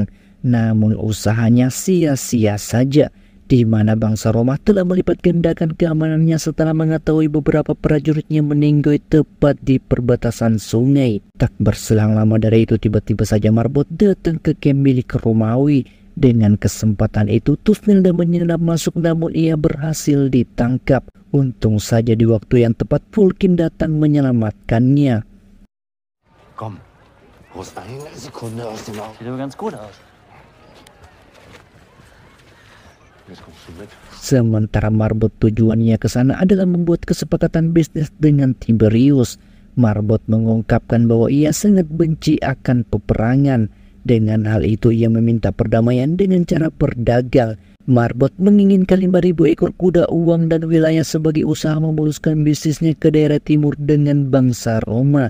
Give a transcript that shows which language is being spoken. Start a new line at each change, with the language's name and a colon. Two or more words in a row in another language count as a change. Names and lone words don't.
Indonesian: Namun usahanya sia-sia saja, di mana bangsa Roma telah melipat gandakan keamanannya setelah mengetahui beberapa prajuritnya meninggal tepat di perbatasan sungai. Tak berselang lama dari itu, tiba-tiba saja Marbot datang ke kamp milik Romawi. Dengan kesempatan itu Tusnelda menyelinap masuk, namun ia berhasil ditangkap. Untung saja di waktu yang tepat Fulkin datang menyelamatkannya.
German: Komm, ruhst eine Sekunde aus dem Auge. Sieht aber ganz gut aus. Jetzt kommst du mit.
Indonesian: Sementara Marbot tujuannya ke sana adalah membuat kesepakatan bisnis dengan Tiberius. Marbot mengungkapkan bahwa ia sangat benci akan peperangan. Dengan hal itu ia meminta perdamaian dengan cara berdagang. Marbot menginginkan 5.000 ekor kuda, uang dan wilayah sebagai usaha memuluskan bisnisnya ke daerah timur dengan bangsa Roma.